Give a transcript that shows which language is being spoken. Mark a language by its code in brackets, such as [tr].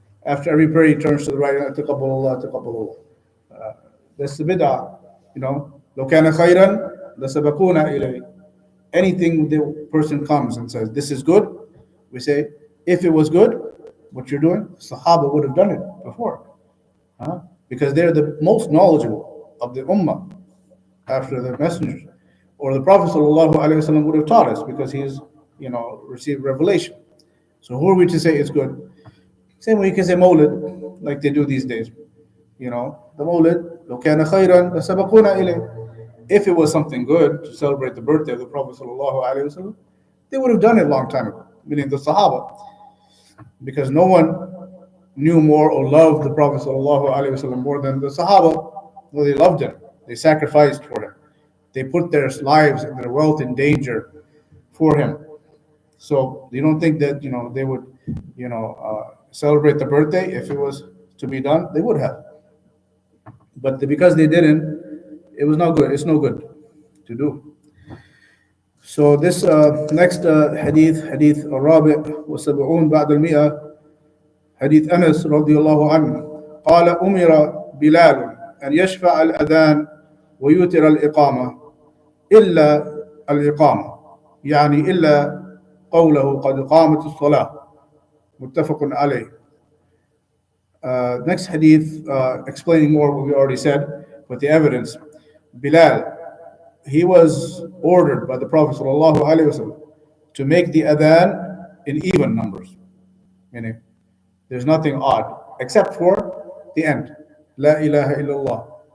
[en] After every prayer, he turns to the right, [ar] "Taqabbalallah, taqabbalallah." [en] That's the bid'ah, you know. [ar] لو كان خيرا لسبقونا إليه. [en] Anything the person comes and says, "This is good," we say, if it was good, what you're doing, Sahaba would have done it before. Because they're the most knowledgeable of the Ummah after the messengers. Or the Prophet ﷺ would have taught us because he's, received revelation. So who are we to say it's good? Same way you can say Mawlid, like they do these days. The Mawlid, [ar] لو كان خيرا لسبقونا إليه. [en] If it was something good to celebrate the birthday of the Prophet ﷺ, they would have done it a long time ago, meaning the Sahaba. Because no one knew more or loved the Prophet ﷺ more than the Sahaba. Well, they loved him. They sacrificed for him. They put their lives and their wealth in danger for him. So you don't think that they would celebrate the birthday if it was to be done? They would have. But because they didn't, it was not good. It's no good to do. So this next hadith [ar] الرابع والسبعون بعد المئة, حديث أنس رضي الله عنه قال أمر بلال أن يشفع الأذان ويوتر الإقامة إلا الإقامة, يعني إلا قوله قد قامت الصلاة, متفق عليه. [en] Next hadith explaining more what we already said, but the evidence. Bilal, he was ordered by the Prophet ﷺ to make the adhan in even numbers, meaning there's nothing odd except for the end, La ilaha illallah.